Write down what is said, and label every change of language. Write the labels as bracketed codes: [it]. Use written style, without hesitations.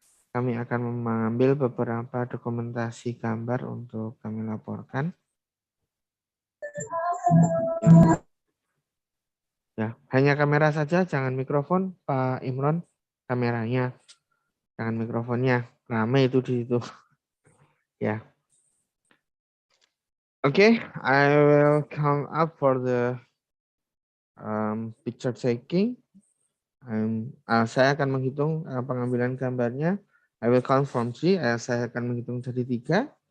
[id] Kami akan mengambil beberapa dokumentasi gambar untuk kami laporkan. Ya, hanya kamera saja, jangan mikrofon, Pak Imron. Kameranya, jangan mikrofonnya. Ramai itu di situ. Ya. [en] Oke, I will come up for the picture taking. [id] Saya akan menghitung pengambilan gambarnya. [en] I will count from 3. [id] Saya akan menghitung dari 3.